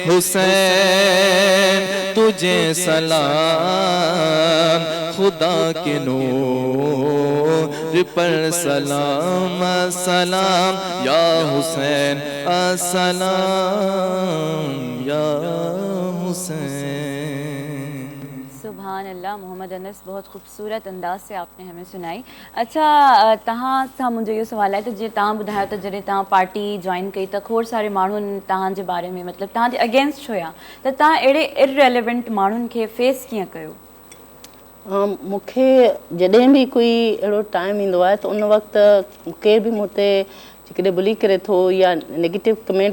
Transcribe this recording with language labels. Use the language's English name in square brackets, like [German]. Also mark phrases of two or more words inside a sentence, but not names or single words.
[Urdu] حسین تجھے سلام، خدا کے نور پر سلام، السلام یا حسین، السلام یا حسین۔ سبحان اللہ، محمد انس بہت خوبصورت انداز سے آپ نے ہمیں سنائی۔ [Sindhi] اچھا تہاں सां मुंहिंजो इहो सुवाल आहे त जीअं तव्हां ॿुधायो त जॾहिं तव्हां [English] party join [Sindhi] कई त खोड़ सारे माण्हुनि तव्हांजे बारे में मतिलबु तव्हांजे अगेंस्ट हुया, त तव्हां अहिड़े इररेलेवेंट माण्हुनि खे फेस कीअं कयो? मूंखे जॾहिं बि कोई अहिड़ो टाइम ईंदो आहे त उन वक़्तु केर बि मूं ते जेकॾहिं बुली करे थो या [English] negative comment